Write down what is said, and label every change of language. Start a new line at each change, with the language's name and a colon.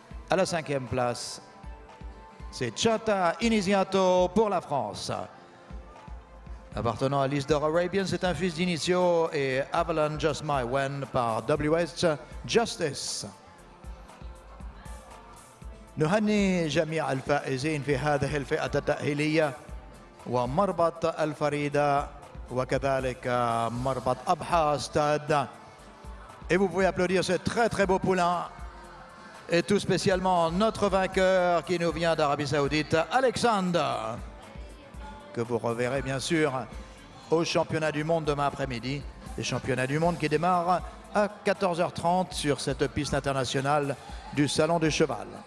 French: À la 5e place, c'est Chata Iniziato pour la France. Appartenant à l'Isdor Arabian, c'est un fils d'Inicio et Avalon Just My Wen par WS Justice.
Arabic: نهني جميع الفائزين في هذه الفئة التأهيلية ومربط الفريدة وكذلك مربط أبحى Stade.
French: Et vous pouvez applaudir ce très très beau poulain et tout spécialement notre vainqueur qui nous vient d'Arabie Saoudite, Alexander, que vous reverrez bien sûr au championnat du monde demain après-midi. Les championnats du monde qui démarrent à 14h30 sur cette piste internationale du Salon du Cheval.